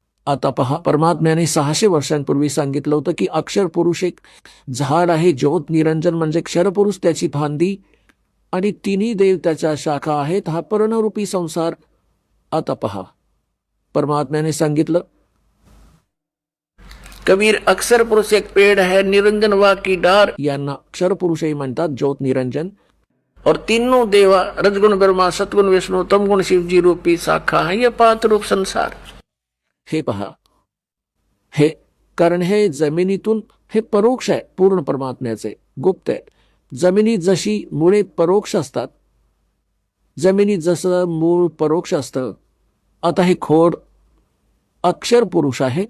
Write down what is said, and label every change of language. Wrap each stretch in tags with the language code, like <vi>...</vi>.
<mr>आता पहा, परमात्म्याने 600 वर्षांपूर्वी सांगितलं होतं की अक्षर पुरुष एक झाड आहे, ज्योत निरंजन म्हणजे क्षरपुरुष त्याची फांदी आणि तिन्ही देव त्याच्या शाखा आहेत, हा पर्णरूपी संसार. आता पहा, परमात्म्याने सांगितलं,</mr> <hi>कबीर अक्षर पुरुष एक पेड़ है, निरंजन वा की डार,</hi> <mr>यांना अक्षर पुरुषही म्हणतात, ज्योत निरंजन.</mr> <hi>और तीनों देवा रजगुण ब्रह्मा, सतगुण विष्णू, तमगुण शिवजी रूपी शाखा है, ये 5 रूप संसार.</hi> <mr>हे पहा, हे कारण हे जमिनीतून हे परोक्ष आहे, पूर्ण परमात्म्याचे गुप्त आहे. जमिनीत जशी मुळे परोक्ष असतात, जमिनीत जसं मूळ परोक्ष असतं, आता हे खोड अक्षर पुरुष आहे.</mr>